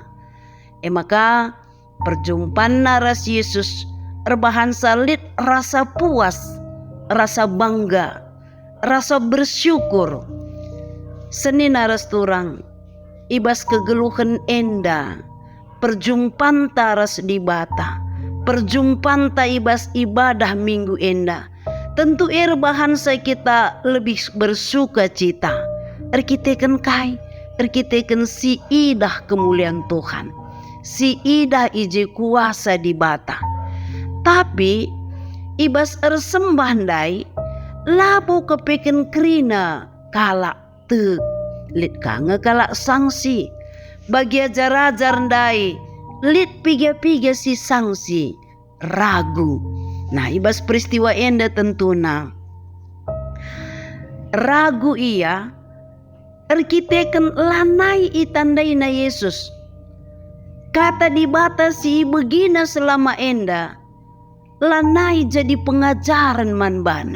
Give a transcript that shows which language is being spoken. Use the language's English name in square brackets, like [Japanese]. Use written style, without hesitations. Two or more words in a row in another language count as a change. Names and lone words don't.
[Batak Karo] Maka perjumpaan naras Yesus erbahan salit rasa puas, rasa bangga, rasa bersyukur. Seni naras turang ibas kegeluhan enda, perjumpaan taras di bata, perjumpaan ta ibas ibadah minggu enda. Tentu bahan [Indonesian] saya kita lebih bersuka cita. [Batak Karo] Erkitekan kai, erkitekan si idah kemuliaan Tuhan, si idah ije kuasa di bata. Tapi ibas ersembah ndai, labu kepeken krina kalak te, lit kange kalak sanksi. Bagi ajar-ajar ndai, lit piga-piga si sanksi, ragu. Nah, ibas peristiwa enda tentuna ragu ia, erkiteken lanai itandai na Yesus. Kata di bata si begina selama enda, lanai jadi pengajaran manbana.